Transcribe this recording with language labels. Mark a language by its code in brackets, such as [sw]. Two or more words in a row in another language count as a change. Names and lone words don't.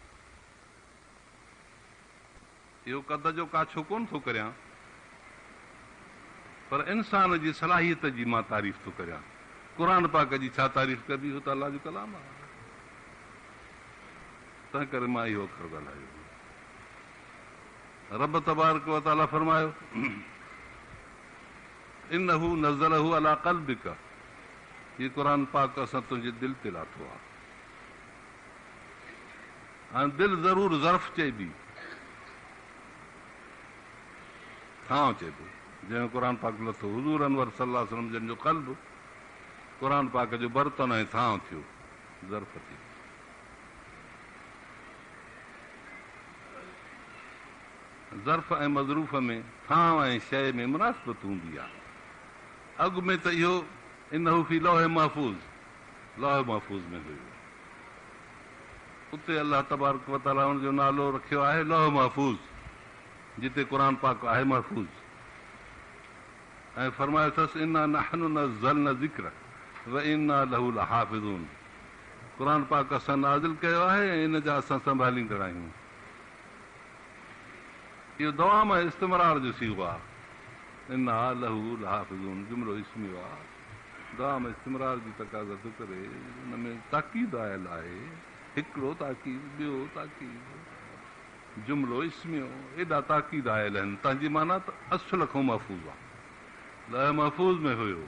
[sd] इहो कद जो काछो कोन थो करियां, पर इंसान जी सलाहियत जी मां तारीफ़ थो करियां। क़ुरान पाक जी छा तारीफ़ कबी, हो त अलाह जो कलाम आहे। तंहिं करे मां इहो अखर ॻाल्हायो। रब [ar] تبارك وتعالى [sd] फरमायो [ar] إنه نزله على قلبك, [sd] ये क़ुरान पाक असां तुंहिंजे दिलि ते लाथो आहे। हाणे दिलि ज़रूरु ज़र्फ़ चइबी, थांव चइबो जंहिं क़ुरान पाक लथो। हुज़ूर अनवर [ar] صلى الله عليه وسلم [sd] जिन जो क़ल्ब क़ुरान पाक जो बर्तन ऐं थांव थियो, ज़र्फ़ थी। ज़र्फ़ ऐं मज़रूफ़ में थांव ऐं शइ में मुनासिबत हूंदी आहे। अॻु में त इहो [ar] إنه في لوح محفوظ, [sd] लौह महफ़ूज़ में हुयो। उते अलाह [ar] تبارك وتعالى [sd] हुन जो नालो रखियो आहे लौह महफ़ूज़, जिते क़ुरान पाक आहे महफ़ूज़। ऐं फरमायो अथसि [ar] إنا نحن نزلنا الذكر وإنا له لحافظون. [sd] क़ुरान पाक असां नाज़िल कयो आहे ऐं इन जा असां संभालींदड़ आहियूं। इहो दवाम इस्तिमरार जो सीगो आहे। [ar] إنا له لحافظون [sd] जुमिलो इस्मियो आहे, दवाम इस्तिमरार जी तक़ाज़ा थो करे। हुन में ताक़ीद आयल आहे, हिकिड़ो ताक़ीद, ॿियो ताक़ीद, जुमिलो इस्मियो, एॾा ताक़ीद आयल आहिनि। तव्हांजी माना त असुल खां महफ़ूज़ आहे, लौह महफ़ूज़ में हुयो।